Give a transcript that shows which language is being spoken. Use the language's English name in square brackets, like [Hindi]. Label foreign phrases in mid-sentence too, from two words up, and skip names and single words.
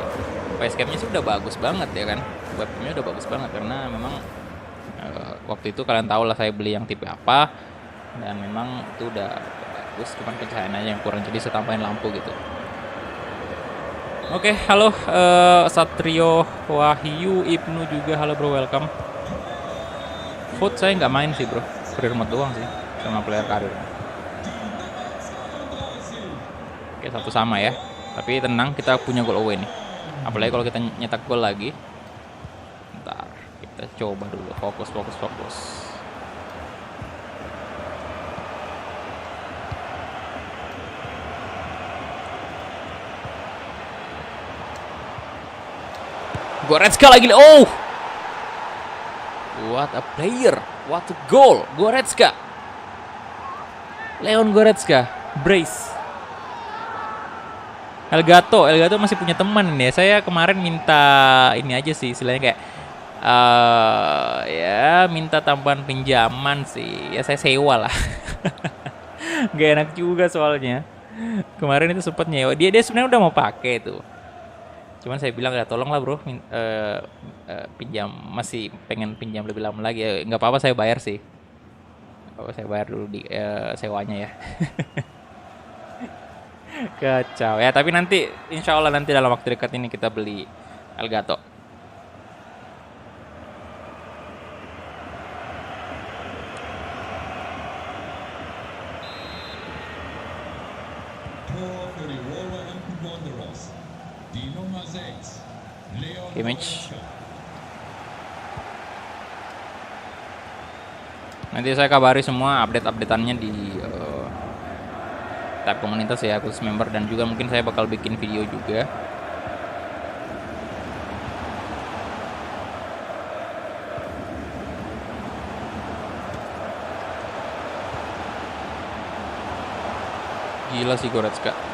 [Indonesian] Facecam-nya sih udah bagus banget ya kan. Webcam-nya udah bagus banget karena memang waktu itu kalian tahu lah saya beli yang tipe apa, dan memang itu udah bagus, cuman pencahayaannya yang kurang, jadi saya tambahin lampu gitu. Oke, halo Satrio Wahyu Ibnu juga, halo bro, welcome. Foot saya nggak main sih bro, [English] free remote [Indonesian] doang sih sama player karir. Oke, 1 sama ya. Tapi tenang, kita punya goal away nih. Apalagi kalau kita nyetak gol lagi. Bentar, kita coba dulu. Fokus. Goretzka lagi. Oh! [English] What a player. What a goal. Goretzka. Leon Goretzka. Brace. [Indonesian] Elgato masih punya teman nih. Saya kemarin minta ini aja sih, istilahnya kayak ya minta tambahan pinjaman sih. Ya saya sewa lah. Gak enak juga soalnya. Kemarin itu sempat nyewa. Dia sebenarnya udah mau pakai tuh. Cuman saya bilang ya tolonglah bro, pinjam, masih pengen pinjam lebih lama lagi. Nggak apa-apa, saya bayar sih. Saya bayar dulu di sewanya ya. Kacau ya, tapi nanti [Arabic] insya Allah [Indonesian] nanti dalam waktu dekat ini kita beli Elgato. [German] Tor für die Wolverhampton Wanderers. Die Nummer 6, Leon Kimmich. Goretzka. [Indonesian] Nanti saya kabari semua update-updateannya di tab komunitas ya, khusus member, dan juga mungkin saya bakal bikin video juga. Gila sih Goretzka.